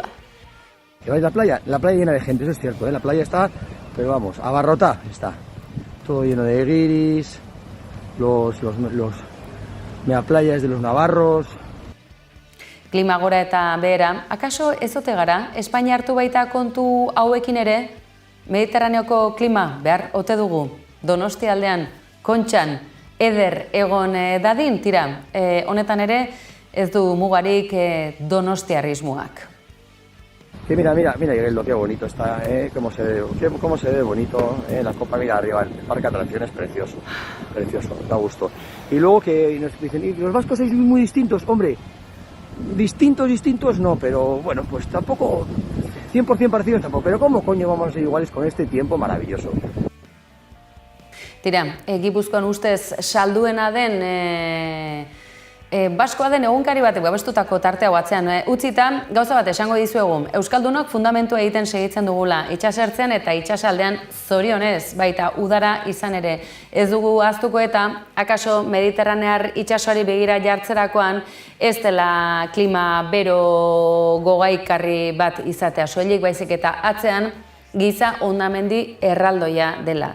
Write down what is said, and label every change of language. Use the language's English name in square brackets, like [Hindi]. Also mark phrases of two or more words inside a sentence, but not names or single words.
[Spanish] Que vais a la playa llena de gente, eso es cierto, la playa está, pero vamos, abarrota está. Todo lleno de guiris, los megaplayas de los navarros. [Basque] Klima gora eta behera, akaso ez ote gara, Espainia hartu baita kontu hauekin ere, Mediterraneoko klima behar ote dugu, Donostialdean, Kontxan, eder egon dadin, tira, honetan ere ez du mugarik donostiarrismoak. [Spanish] Mira, Igeldo, qué bonito está, cómo se ve bonito, la copa, mira arriba, el parque de atracciones, precioso, da gusto. Y luego que nos dicen, ¿y los vascos sois muy distintos? Hombre, distintos no, pero bueno, pues tampoco 100% parecidos tampoco, pero ¿cómo coño vamos a ser iguales con este tiempo maravilloso? [Basque] Tira, Gipuzkoan ustez salduena den baskoa den egunkari batek babestutako tarte hau atzean utzita, gauza bat esango dizuegu, Euskaldunok fundamentua egiten segitzen dugula itsasertzean eta itsasaldean zorionez, baita udara izan ere ez dugu ahaztuko eta akaso mediterranear itsasoari begira jartzerakoan ez dela klima bero gogaikarri bat izatea soilik, baizik eta atzean giza hondamendi erraldoia dela.